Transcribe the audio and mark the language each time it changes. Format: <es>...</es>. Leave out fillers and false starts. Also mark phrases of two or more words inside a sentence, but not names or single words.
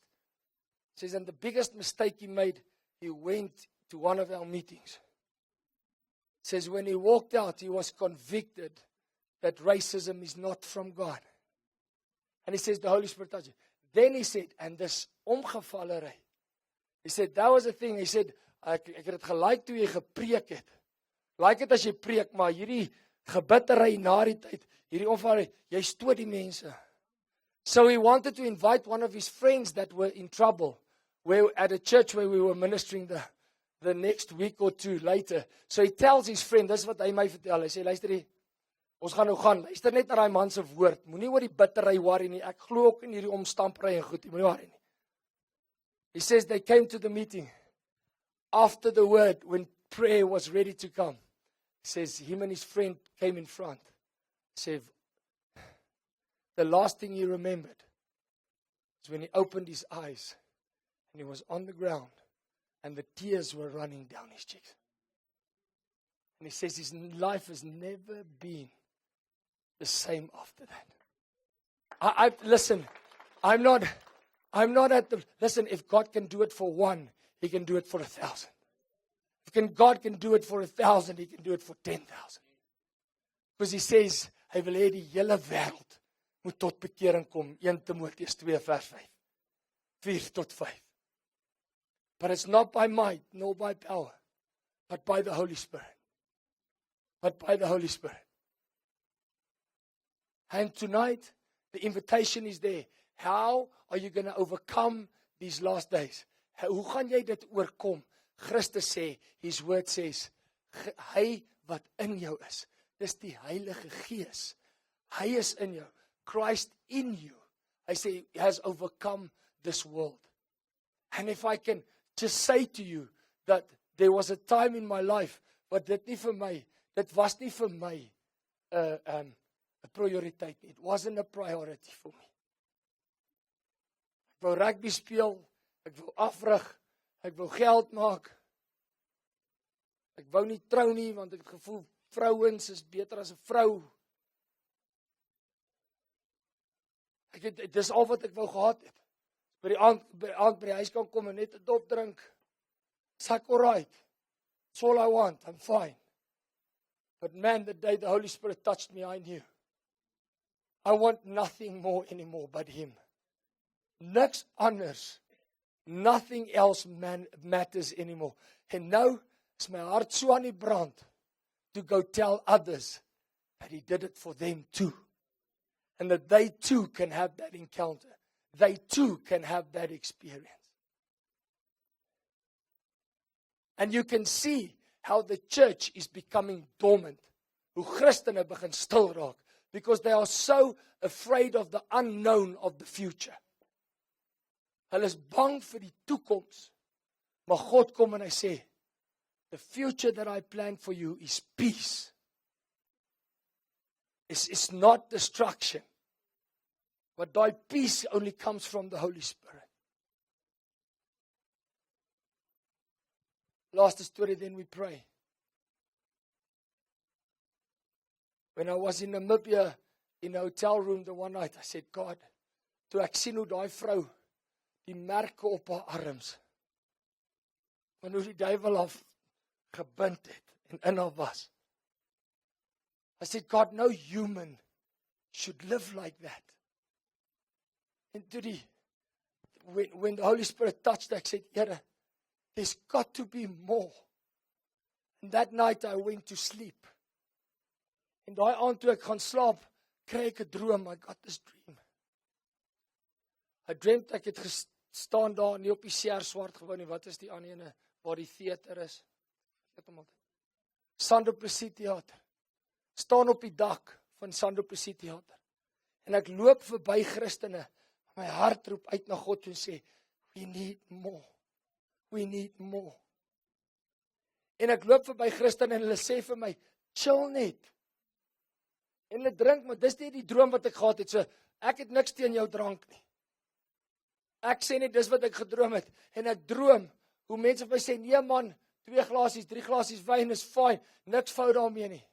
<en>He says, and the biggest mistake he made, he went to one of our meetings. He says, when he walked out, he was convicted that racism is not from God. And he says, the Holy Spirit touched him. Then he said, and this omgevallery. He said, that was the thing. He said,</en> <af>ek het dit gelyk toe jy gepreek het. Lyk dit as jy preek, maar hierdie gebittery na die tyd, hierdie omgevallery, jy stoot die mense.</af> <en>So he wanted to invite one of his friends that were in trouble, at a church where we were ministering the next week or two later. So he tells his friend,</en> <af>dis wat hy my vertel. Hy sê, luister hier, ons gaan nou gaan. Luister net na daai man se woord. Moenie oor die bitterry worry nie. Ek glo ook in hierdie omstampery en goed. Moenie worry nie.</af> <en>He says they came to the meeting. After the word, when prayer was ready to come, he says him and his friend came in front. He said, the last thing he remembered is when he opened his eyes and he was on the ground and the tears were running down his cheeks. And he says his life has never been the same after that. Listen, I'm not at the, listen, if God can do it for one, He can do it for 1,000. If God can do it for 1,000, He can do it for 10,000. Because He says,</en> <af>hy wil hê die hele wêreld moet tot bekering kom. 1 Timoteus 2 vers 5. 4 tot 5.</af> <en>But it's not by might, nor by power, but by the Holy Spirit. But by the Holy Spirit. And tonight, the invitation is there. How are you going to overcome these last days?</en> <af>Hoe gaan jy dit oorkom? Christus sê,</af> <en>His word says,</en> <af>hy wat in jou is, dis die Heilige Gees. Hy is in jou.</af> <en>Christ in you.</en> <af>Hy sê,</af> <en>He has overcome this world. And if I can just say to you that there was a time in my life, but</en> <af>dit was nie vir my 'n prioriteit nie.</af> <en>It wasn't a priority for me.</en> <af>Ek wou rugby speel, ek wou afrig, ek wou geld maak. Ek wou nie trou nie want ek het gevoel vrouens is beter as 'n vrou. Dis al wat ek wou gehad het. By die aand by die huis kan kom en net 'n dop drink.</af> <en>Sak alright. It's all I want. I'm fine. But man, the day the Holy Spirit touched me, I knew. I want nothing more anymore but Him.</en> <af>Niks anders.</af> <en>Nothing else matters anymore.</en> <af>En nou is my hart so aan die brand</af> <en>to go tell others that He did it for them too. And that they too can have that encounter. They too can have that experience. And you can see how the church is becoming dormant.</en> <af>Hoe Christene begin stil raak.</af> <en>Because they are so afraid of the unknown of the future.</en> <af>Hulle is bang vir die toekoms. Maar God kom en hy sê,</af> <en>the future that I plan for you is peace. It's not destruction. But thy peace only comes from the Holy Spirit. Last story, then we pray. When I was in Namibia, in a hotel room the one night, I said,</en> <af>God, toe ek sien hoe daai vrou die merke op haar arms, van hoe die duiwel haar gebind het en in haar was.</af> <en>I said, God, no human should live like that. And when the Holy Spirit touched, I said, Here, there's got to be more. And that night I went to sleep.</en> <af>En daai aand toe ek gaan slaap, kry ek 'n droom.</af> <en>I got this dream. I dreamt</en> <af>ek het gestaan daar, nie op die Seer Swart gewou nie. Wat is die ander ene waar die theater is? Sandro Plessis Theater. Staan op die dak van Sandro Plessis Theater. En ek loop verby Christene. My hart roep uit na God en sê,</af> <en>we need more. We need more.</en> <af>En ek loop verby Christene en hulle sê vir my, chill net. En hulle drink, maar dis nie die droom wat ek gehad het. So, ek het niks teen jou drank nie. Ek sê net, dis wat ek gedroom het. En ek droom, hoe mense vir my sê, nee man, 2 glasies, 3 glasies wyn is fine, niks fout daarmee nie.</af>